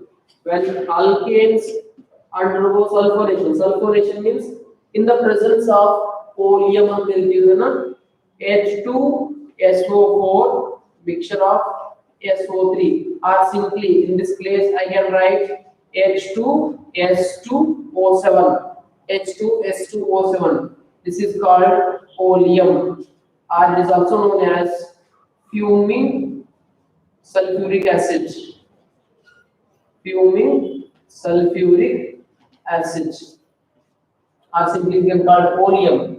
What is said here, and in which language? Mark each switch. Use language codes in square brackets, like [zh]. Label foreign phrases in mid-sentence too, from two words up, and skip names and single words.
[en] When alkanes undergo sulfonation, sulfonation means in the presence of oleum H2SO4 mixture of SO3, or simply in this place I can write H2S2O7. H2S2O7. This is called oleum, or it is also known as fuming sulfuric acid. Fuming sulfuric acid, or simply we can call oleum.